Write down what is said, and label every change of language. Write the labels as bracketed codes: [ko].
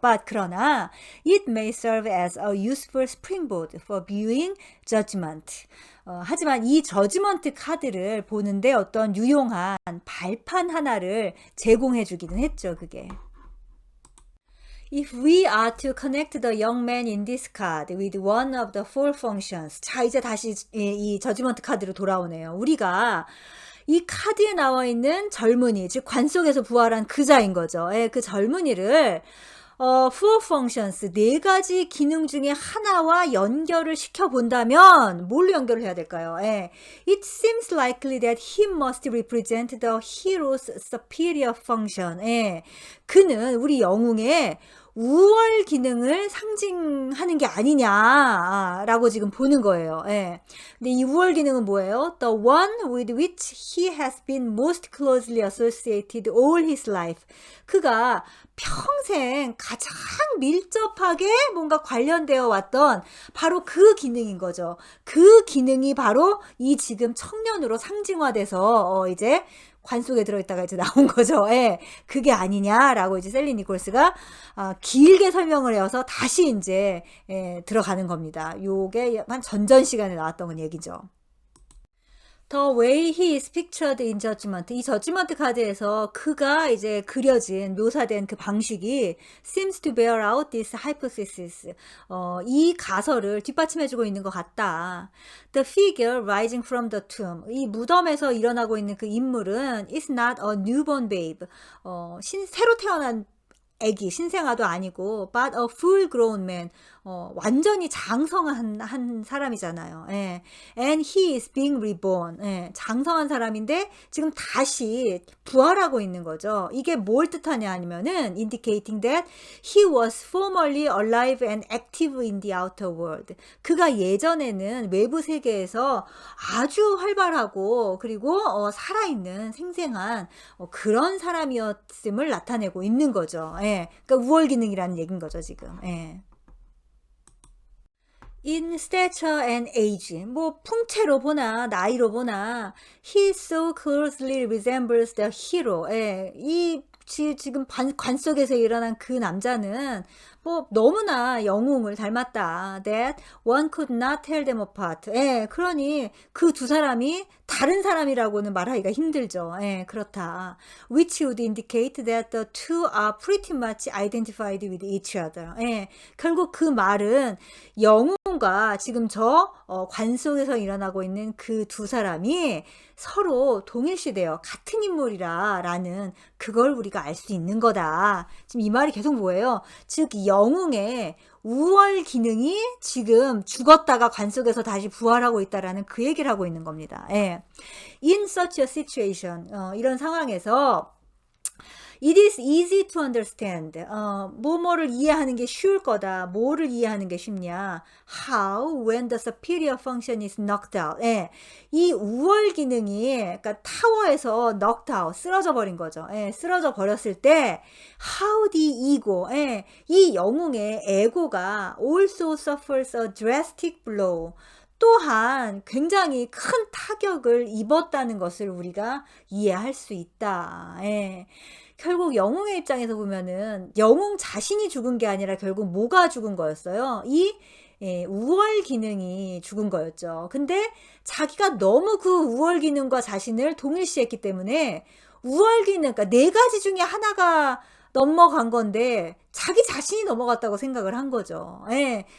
[en] But [ko] 그러나 [en] it may serve as a useful springboard for viewing judgment. [ko] 하지만 이 저지먼트 카드를 보는데 어떤 유용한 발판 하나를 제공해 주기는 했죠, 그게. [en] If we are to connect the young man in this card with one of the four functions. [ko] 자, 이제 다시 이 저지먼트 카드로 돌아오네요. 우리가 이 카드에 나와 있는 젊은이, 즉 관 속에서 부활한 그자인 거죠. 예, 그 젊은이를 [en] four functions, [ko] 네 가지 기능 중에 하나와 연결을 시켜본다면 뭘로 연결을 해야 될까요? 예. [en] It seems likely that he must represent the hero's superior function. [ko] 예. 그는 우리 영웅의 우월 기능을 상징하는 게 아니냐라고 지금 보는 거예요. 예. 근데 이 우월 기능은 뭐예요? [en] The one with which he has been most closely associated all his life. [ko] 그가 평생 가장 밀접하게 뭔가 관련되어 왔던 바로 그 기능인 거죠. 그 기능이 바로 이 지금 청년으로 상징화돼서 이제 관 속에 들어있다가 이제 나온 거죠. 예, 그게 아니냐라고 이제 셀린 니콜스가 길게 설명을 해서 다시 이제 들어가는 겁니다. 요게 한 전전 시간에 나왔던 얘기죠. [en] The way he is pictured in judgment. [ko] 이 저지먼트 카드에서 그가 이제 그려진, 묘사된 그 방식이 [en] seems to bear out this hypothesis. [ko] 이 가설을 뒷받침해주고 있는 것 같다. [en] The figure rising from the tomb. [ko] 이 무덤에서 일어나고 있는 그 인물은 [en] is not a newborn babe. [ko] 새로 태어난 애기, 신생아도 아니고 [en] but a full grown man. [ko] 완전히 장성한 한 사람이잖아요. [en] 예. And he is being reborn. 예. [ko] 장성한 사람인데 지금 다시 부활하고 있는 거죠. 이게 뭘 뜻하냐 하면은 [en] indicating that he was formerly alive and active in the outer world. [ko] 그가 예전에는 외부 세계에서 아주 활발하고 그리고 살아있는 생생한 그런 사람이었음을 나타내고 있는 거죠. 예. 그러니까 우월 기능이라는 얘기인 거죠, 지금. 예. [en] In stature and age, [ko] 뭐 풍채로 보나 나이로 보나 [en] he so closely resembles the hero. [ko] 예, 지금 관 속에서 일어난 그 남자는 뭐 너무나 영웅을 닮았다. [en] That one could not tell them apart. [ko] 예, 그러니 그 두 사람이 다른 사람이라고는 말하기가 힘들죠. 예, 그렇다. [en] Which would indicate that the two are pretty much identified with each other. [ko] 예, 결국 그 말은 영웅과 지금 관 속에서 일어나고 있는 그 두 사람이 서로 동일시되어 같은 인물이라는 그걸 우리가 알 수 있는 거다. 지금 이 말이 계속 뭐예요? 즉 영웅의 우월 기능이 지금 죽었다가 관 속에서 다시 부활하고 있다라는 그 얘기를 하고 있는 겁니다. 예. [en] In such a situation, [ko] 이런 상황에서 [en] It is easy to understand. [ko] 뭐뭐를 이해하는 게 쉬울 거다. 뭐를 이해하는 게 쉽냐. [en] How when the superior function is knocked out. [ko] 예. 이 우월 기능이 그러니까 타워에서 [en] knocked out, [ko] 쓰러져 버린 거죠. 예. 쓰러져 버렸을 때 [en] how the ego, [ko] 예. 이 영웅의 에고가 [en] also suffers a drastic blow. [ko] 또한 굉장히 큰 타격을 입었다는 것을 우리가 이해할 수 있다. 예. 결국 영웅의 입장에서 보면은 영웅 자신이 죽은 게 아니라 결국 뭐가 죽은 거였어요? 우월 기능이 죽은 거였죠. 근데 자기가 너무 그 우월 기능과 자신을 동일시했기 때문에 우월 기능, 그러니까 네 가지 중에 하나가 넘어간 건데 자기 자신이 넘어갔다고 생각을 한 거죠. 예.